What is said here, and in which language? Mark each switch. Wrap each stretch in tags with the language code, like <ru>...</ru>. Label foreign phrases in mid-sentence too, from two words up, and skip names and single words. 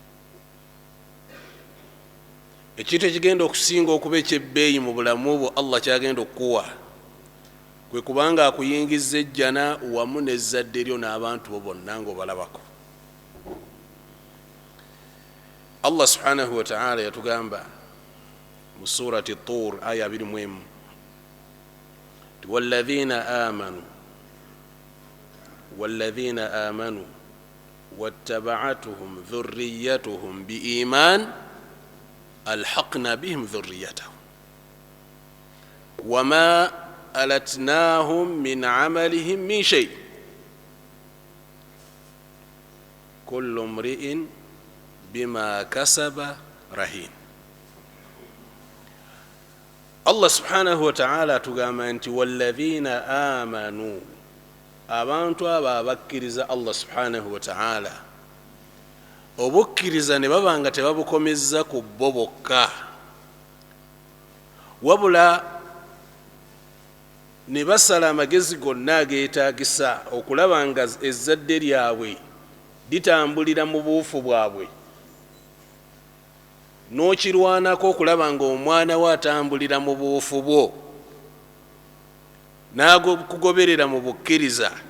<lg>Ekintu ekigenda okusinga okuba ekyebbeeyi mu bulamu bwo Allah kyagenda okukuwa kwe kubanga akuyingiza ejjana wamu n'ezzadde lyo n'abantu bo bonna ng'obalabako.</lg> <ar>الله سبحانه وتعالى</ar> <lg>yatugamba mu surati Tur aya 21,</lg> <ar>والذين آمنوا واتبعتهم ذريتهم بإيمان ألحقنا بهم ذريتهم وما ألتناهم من عملهم من شيء كل امرئ بما كسب رهين. الله سبحانه وتعالى</ar> <lg>atugamba nti</lg> <ar>والذين آمنوا,</ar> <lg>abantu abo abakkiriza</lg> <ar>الله سبحانه وتعالى,</ar> <lg>obukkiriza ne babanga tebabukomezza ku bo bokka, wabula ne basala amagezi gonna ageetaagisa okulaba nga ezzadde lyabwe litambulira mu buufu bwabwe, n'okirwanako okulaba nga omwana we atambulira mu buufu bwo, n'agokugoberera mu bukkiriza.</lg>